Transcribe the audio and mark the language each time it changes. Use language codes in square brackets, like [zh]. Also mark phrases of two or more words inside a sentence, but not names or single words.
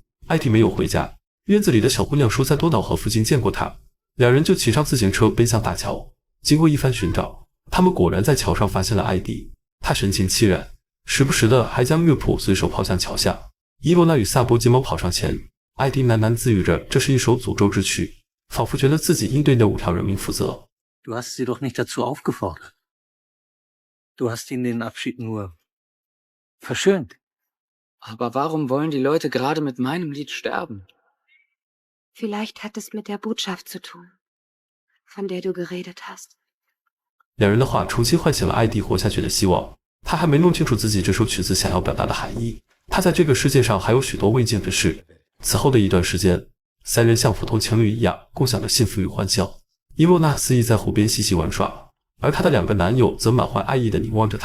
[zh] 艾迪没有回家，院子里的小姑娘说在多瑙河附近见过他，两人就骑上自行车奔向大桥。经过一番寻找，他们果然在桥上发现了艾迪。他神情凄然，时不时的还将乐谱随手抛向桥下。伊洛娜与萨博急忙跑上前，艾迪喃喃自语着，这是一首诅咒之曲，仿佛觉得自己应对那5条人命负责。 [de] Du hast sie doch nicht dazu aufgefordert. Du hast ihnen den Abschied nur verschönt. Aber warum wollen die Leute gerade mit meinem Lied sterben? Vielleicht hat es mit der Botschaft zu tun, von der du geredet hast. [zh] 两人的话重新唤醒了艾迪活下去的希望。他还没弄清楚自己这首曲子想要表达的含义。他在这个世界上还有许多未尽的事。此后的一段时间，3人像普通情侣一样共享着幸福与欢笑。伊洛娜肆意在湖边嬉戏玩耍，而她的2个男友则满怀爱意地凝望着她。